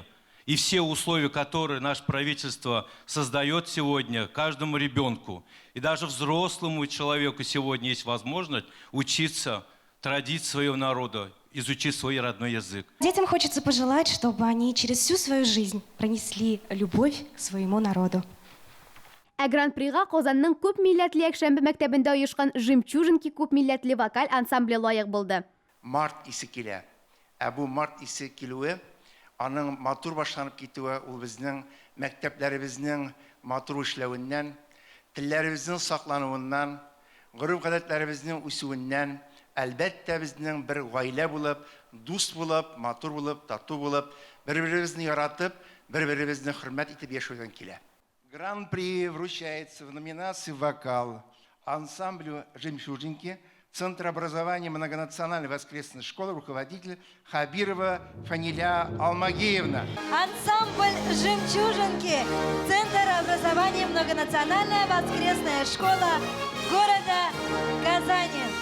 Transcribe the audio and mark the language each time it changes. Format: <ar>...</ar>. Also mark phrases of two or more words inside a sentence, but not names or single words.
<ru>И все условия, которые наше правительство создает сегодня каждому ребенку, и даже взрослому человеку сегодня есть возможность учиться традициям своего народа, изучить свой родной язык. Детям хочется пожелать, чтобы они через всю свою жизнь пронесли любовь к своему народу.</ru> <tt>Гран-прига Казанның күп милләтле якшәмбе мәктәбендә оешкан Жемчужинки күп милләтле вокаль ансамбле лаек булды. Март исе килә. Бу март исе килүе, аның матур башланып китүе, ул безнең мәктәпләребезнең матур эшләвеннән, телләребезнең саклануыннан, гореф-гадәтләребезнең үсүеннән, әлбәттә безнең бер гаилә булып, дуст булып, матур булып, тату булып, бер-беребезне яратып, бер-беребезне хөрмәт итеп яшәүдән килә.</tt> <ru>Гран-при вручается в номинации «Вокал» ансамблю «Жемчужинки», Центр образования многонациональной воскресной школы, руководитель Хабирова Фаниля Алмагеевна. Ансамбль «Жемчужинки», Центр образования многонациональная воскресная школа города Казани.</ru>